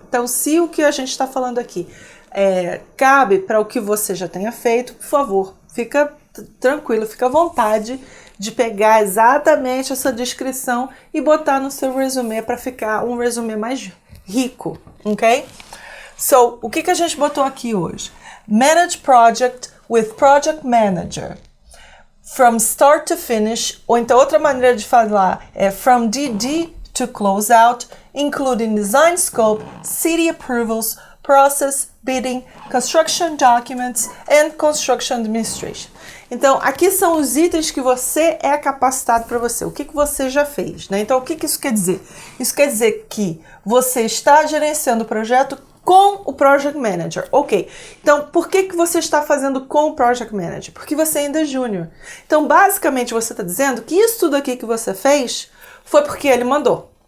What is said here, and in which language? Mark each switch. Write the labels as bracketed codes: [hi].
[pt] Então, se o que a gente está falando aqui cabe para o que você já tenha feito, por favor, fica tranquilo, fica à vontade de pegar exatamente essa descrição e botar no seu resume para ficar um resume mais rico, ok? So, o que a gente botou aqui hoje? [en] Manage project with project manager. From start to finish, [pt] ou então outra maneira de falar é [en] from DD to close out, including design scope, city approvals, process, bidding, construction documents and construction administration. [pt] Então, aqui são os itens que você é capacitado para você, o que você já fez, né? Então, o que isso quer dizer? Isso quer dizer que você está gerenciando o projeto com o Project Manager. Ok, então por que você está fazendo com o Project Manager? Porque você ainda é júnior. Então, basicamente, você está dizendo que isso tudo aqui que você fez foi porque ele mandou.